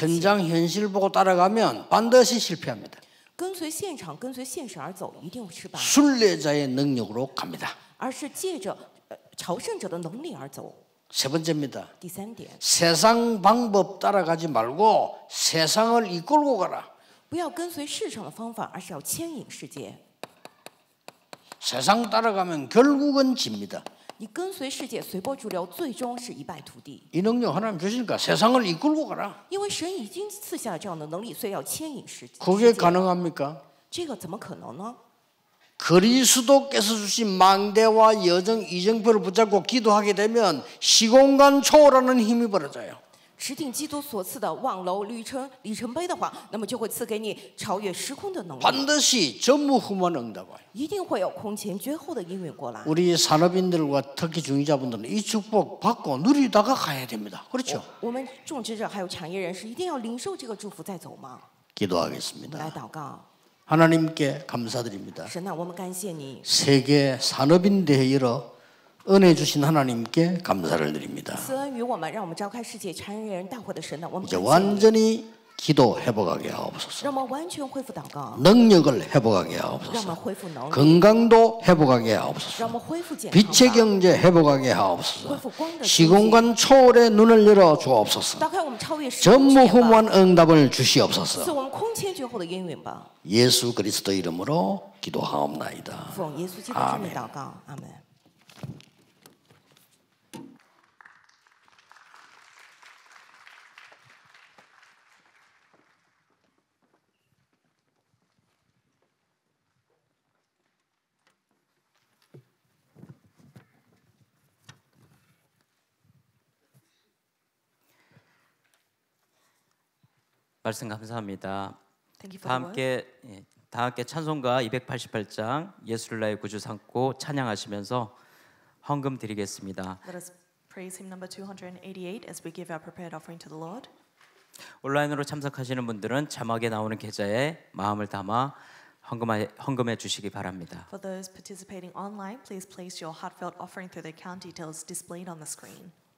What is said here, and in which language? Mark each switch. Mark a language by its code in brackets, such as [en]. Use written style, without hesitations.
[ko] 현장 현실 보고 따라가면 반드시 실패합니다. [zh] 跟随现场、跟随现实而走，一定失败。 [ko] 순례자의 능력으로 갑니다. [zh] 而是借着朝圣者的能力而走。 [ko] 세 번째입니다. [zh] 第三点， [ko] 세상 방법 따라가지 말고 세상을 이끌고 가라. [zh] 不要跟随市场的方法，而是要牵引世界。 [ko] 세상 따라가면 결국은 집니다. [zh] 你跟随世界，随波逐流，最终是一败涂地。 [ko] 이 능력 하나님 주시니까 세상을 이끌고 가라. [zh] 因为神已经赐下了这样的能力，所以要牵引世界。 [ko] 그게 가능합니까? [zh] 这个怎么可能呢？ [ko] 그리스도께서 주신 망대와 여정 이정표를 붙잡고 기도하게 되면 시공간 초월하는 힘이 벌어져요. [zh] 持定基督所赐的望楼里程碑的话，那么就会赐给你超越时空的能力。 [ko] 반드시 전무후무한 응답 와요. [zh] 一定会有空前绝后的应允过来。 [ko] 우리 산업인들과 특히 중위자분들은 이 축복 받고 누리다가 가야 됩니다. 그렇죠? [zh] 我们种植者还有产业人士一定要领受这个祝福再走吗？ [ko] 기도하겠습니다. [zh] 来祷告， [ko] 하나님께 감사드립니다. [zh] 神啊，我们感谢你。 [ko] 세계 산업인 대회 열어 은혜 주신 하나님께 감사를 드립니다. [zh] 赐恩于我们，让我们召开世界产业人大会的神呢，我们 [ko] 이제 [zh] 感谢你。 [ko] 완전히 기도 회복하게 하옵소서. [zh] 让我们完全恢复祷告， [ko] 능력을 회복하게 [zh] 让我们恢复能力， [ko] 건강도 회복하게 하옵소서. [zh] 让我们恢复健康 [ko] 빛의 [zh] 吧， [ko] 경제 회복하게 [zh] 恢 [ko] 하옵소서. [zh] 复光的经济， [ko] 시공간 초월의 눈을 열어 주옵소서. [zh] 打开我们超越时空之眼吧， [ko] 전무후무한 응답을 [zh] 赐 [ko] 주시옵소서. [zh] 我们空前绝后的应允吧。 [ko] 예수 그리스도 이름으로 기도하옵나이다. [zh] 奉耶稣基督之名祷告，阿门。 [ko] 말씀 감사합니다. [en] Thank you for [ko] 다 [en] the word. [ko] 함께 찬송가 288장 예수를 나의 구주 삼고 찬양하시면서 헌금 드리겠습니다. [en] Let us praise hymn number 288 as we give our prepared offering to the Lord. [ko] 온라인으로 참석하시는 분들은 자막에 나오는 계좌에 마음을 담아 헌금해 주시기 바랍니다. [en] For those participating online, please place your heartfelt offering through the account details displayed on the screen.